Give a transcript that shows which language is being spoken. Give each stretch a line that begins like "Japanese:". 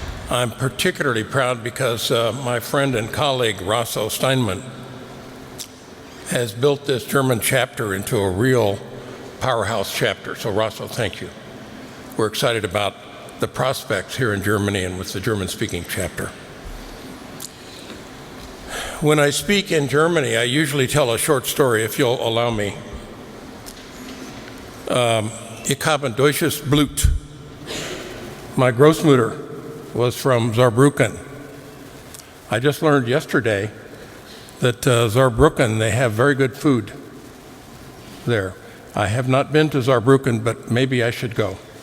English: I'm particularly proud because my friend and colleague Rosso Steinmann has built this German chapter into a real powerhouse chapter. So Rosso, thank you. We're excited about the prospects here in Germany and with the German-speaking chapter. When I speak in Germany, I usually tell a short story, if you'll allow me.
German: Ich habe ein deutsches Blut.
English: My Großmutter was from Saarbrücken. I just learned yesterday that Saarbrücken, they have very good food there. I have not been to Saarbrücken, but maybe I should go.